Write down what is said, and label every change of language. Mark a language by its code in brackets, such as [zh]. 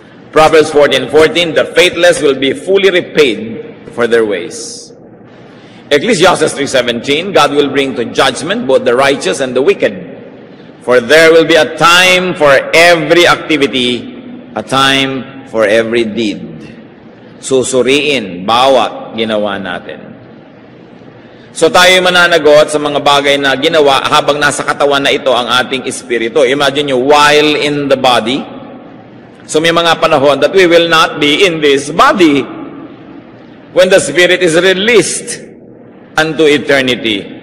[en] Proverbs 14:14, the faithless will be fully repaid for their ways. Ecclesiastes 3:17, God will bring to judgment both the righteous and the wicked. For there will be a time for every activity, a time for every deed. [tl] Susuriin bawat ginawa natin. So tayo mananagot sa mga bagay na ginawa habang nasa katawan na ito ang ating espiritu. [en] Imagine nyo, while in the body. [tl] So may mga panahon [en] that we will not be in this body when the spirit is released unto eternity.